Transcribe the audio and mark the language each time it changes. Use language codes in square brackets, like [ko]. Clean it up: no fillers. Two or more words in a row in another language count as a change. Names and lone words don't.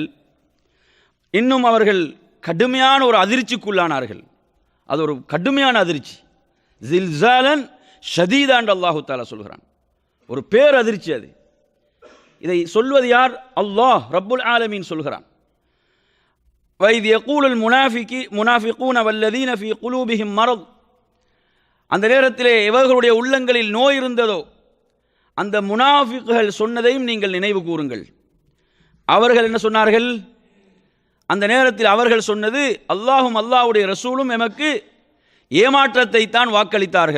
[ta] இன்னும் அவர்கள் கடுமையான ஒரு அதிர்ச்சிக்குள்ளானார்கள். அது ஒரு கடுமையான அதிர்ச்சி. [ar] زلزالا شديدا [ta] என்று அல்லாஹு தஆலா சொல்கிறான். ஒரு பேரதிர்ச்சி அது. இதை சொல்வது யார்? [ar] الله رب العالمين [ta] சொல்கிறான். [ar] وَإِذْ يَقُولُ الْمُنَافِقُونَ وَالَّذِينَ فِي قُلُوبِهِمْ مَرَضٌ. [ta] அந்த நேரத்திலே எவர்களுடைய உள்ளங்களில் நோய் இருந்ததோ அந்த முனாஃபிக்குகள் சொன்னதையும் நீங்கள் நினைவு கூறுங்கள். அவர்கள் என்ன சொன்னார்கள்? அந்த நேரத்தில் அவர்கள் சொன்னது, அல்லாஹும் அல்லாஹ்வுடைய ரசூலும் எமக்கு ஏமாற்றத்தை தான் வாக்களித்தார்கள்.